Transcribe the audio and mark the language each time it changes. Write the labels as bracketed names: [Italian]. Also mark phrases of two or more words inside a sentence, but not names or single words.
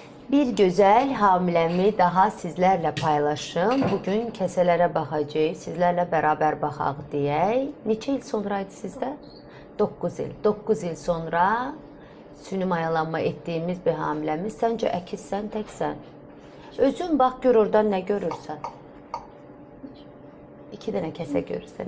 [Turkish] Bir güzel hamilemi daha sizlerle paylaşım. Bugün keselere bakacağız. [Azerbaijani] Sizlerle beraber bakaq deyək. Neçə il sonraydı sizdə? 9 il. 9 il sonra süni mayalanma etdiyimiz bir hamiləmiz. Səncə əkizsən, təksən? Özün bax, gör oradan nə görürsən? 2 dənə kəsə görürsən.